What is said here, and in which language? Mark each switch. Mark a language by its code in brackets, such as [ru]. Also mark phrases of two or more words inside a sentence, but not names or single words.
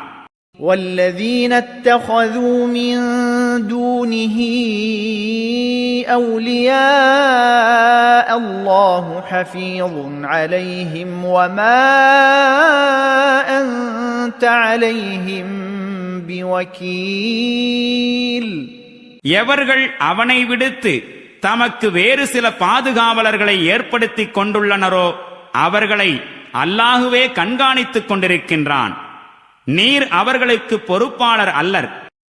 [ar] والذين اتخذوا من دونه أولياء الله حفيظ عليهم وما أنت عليهم بوكيل [ta] எவர்கள் அவனை விடுத்து தமக்கு வேறு சில பாதுகாவலர்களை ஏற்படுத்திக் கொண்டுள்ளனரோ அவர்களை அல்லாஹுவே கண்காணித்துக் கொண்டிருக்கின்றான். நீர் அவர்களுக்கு பொறுப்பாளர் அல்லர்.